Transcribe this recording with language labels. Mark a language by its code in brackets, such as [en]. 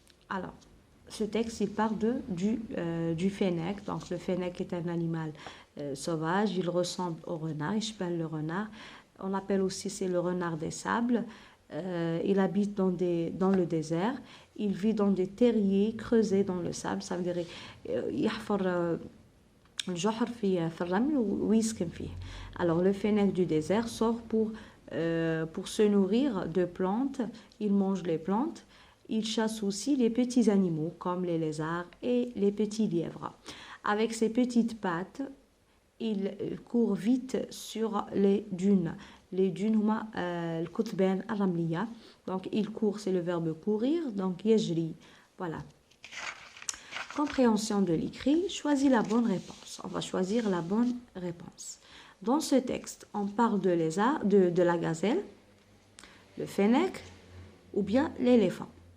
[fr] Alors, ce texte, il parle du fennec. Donc, le fennec est un animal sauvage. Il ressemble au renard. Il s'appelle le renard. On l'appelle aussi, c'est le renard des sables. Il habite dans le désert. Il vit dans des terriers creusés dans le sable. Ça veut dire [ar] يحفر الجحر في الرمل ويسكن فيه. [fr] Alors le fennec du désert sort pour se nourrir de plantes. Il mange les plantes. Il chasse aussi les petits animaux comme les lézards et les petits lièvres. Avec ses petites pattes, il court vite sur les dunes. Les dunes [ar] هما الكثبان الرملية. [fr] Donc il court, c'est le verbe courir. Donc [ar] يجري. [fr] Voilà. Compréhension de l'écrit. Choisis la bonne réponse. On va choisir la bonne réponse. Dans ce texte, on parle de la gazelle, le fennec ou bien l'éléphant.